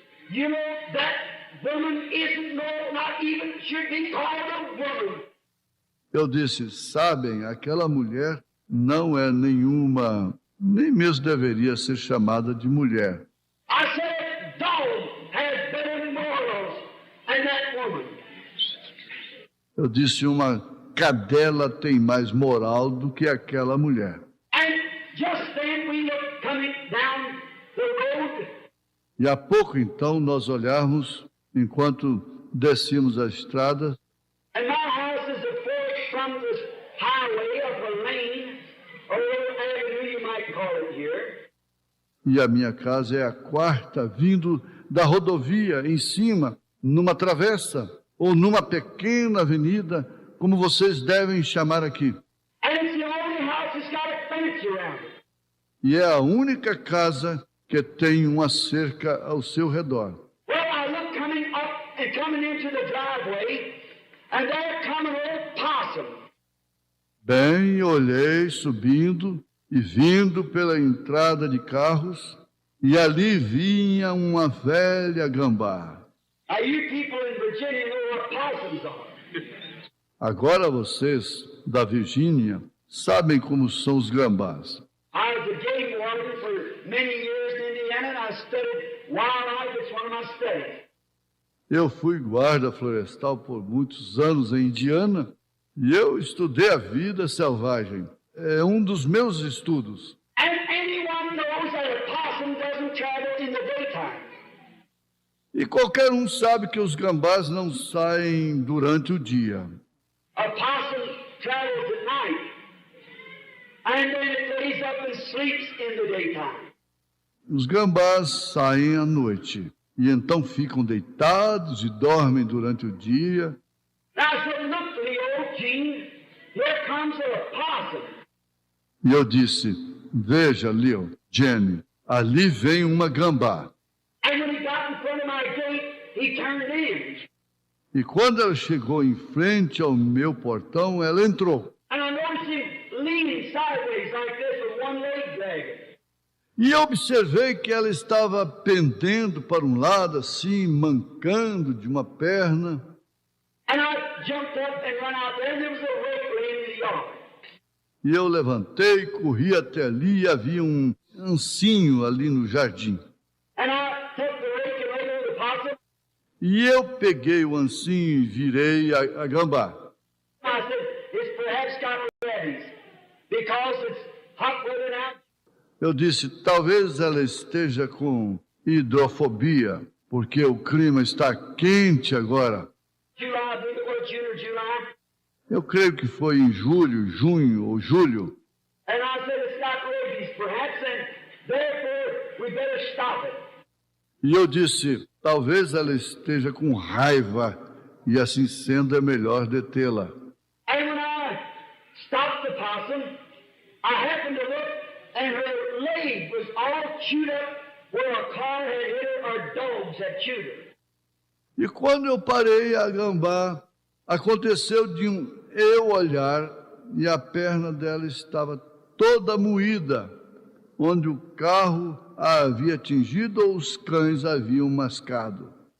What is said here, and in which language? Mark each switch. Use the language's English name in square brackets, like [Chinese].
[English] You know, that woman isn't not even should be called a woman. [Portuguese] Eu disse, sabem, aquela mulher não é nenhuma, nem mesmo deveria ser chamada de mulher. [English] I said, dog has better morals than that woman. [Portuguese] Eu disse, uma cadela tem mais moral do que aquela mulher. [English] And just then we looked coming down the road. [Portuguese] E há pouco, então, nós olharmos, enquanto descíamos a estrada, [English] And my house is the fourth from this highway of a lane, or avenue you might call it here. [Portuguese] e a minha casa é a quarta, vindo da rodovia em cima, numa travessa, ou numa pequena avenida, como vocês devem chamar aqui. [English] And it's the only house that's got a fence around it. [Portuguese] E é a única casa que tem uma cerca ao seu redor. [English] Well, I look coming up and coming into the driveway, and there come an old possum. [Portuguese] Bem, olhei subindo e vindo pela entrada de carros, e ali vinha uma velha gambá. [English] Now, you people in Virginia know what possums are. [Portuguese] Agora vocês, da Virgínia, sabem como são os gambás. [English] I was a game warden for many years in Indiana, and I studied wildlife. It's one of my studies. [Portuguese] Eu fui guarda florestal por muitos anos em Indiana, e eu estudei a vida selvagem. É um dos meus estudos. [English] And anyone knows that a possum doesn't travel in the daytime. [Portuguese] E qualquer um sabe que os gambás não saem durante o dia. [English] A possum travels at night, and then it lays up and sleeps in the daytime. [Portuguese] Os gambás saem à noite, e então ficam deitados e dormem durante o dia. [English] Now I said, look, Leo, Gene, here comes a possum. [Portuguese] E eu disse, veja, Leo, Jenny, ali vem uma gambá. [English] And when he got in front of my gate, he turned in. [Portuguese] E quando ela chegou em frente ao meu portão, ela entrou. [English] And I noticed him leaning sideways like this with one leg dragging. [Portuguese] E eu observei que ela estava pendendo para um lado, assim, mancando de uma perna. [English] And I jumped up and run out there, and there was a rake laying in the yard. [Portuguese] E eu levantei, corri até ali e havia um ancinho ali no jardim. [English] And I took the rake and laid over the possum. [Portuguese] E eu peguei o ancinho e virei a gambá. [English] I said, it's perhaps got rabies because it's hot weather now. [Portuguese] Eu disse, talvez ela esteja com hidrofobia, porque o clima está quente agora. [English] July, I believe it was June or July. [Portuguese] Eu creio que foi em julho, junho ou julho. [English] And I said, it's got rabies, perhaps, and therefore we better stop it. [Portuguese] E eu disse, talvez ela esteja com raiva, e assim sendo é melhor detê-la. [English] And when I stopped the possum, I happened to look, and her leg was all chewed up where a car had hit her or dogs had chewed her. [Portuguese] E quando eu parei a gambá, aconteceu de eu olhar e a perna dela estava toda moída, onde o carro a havia atingido ou os cães haviam mascado.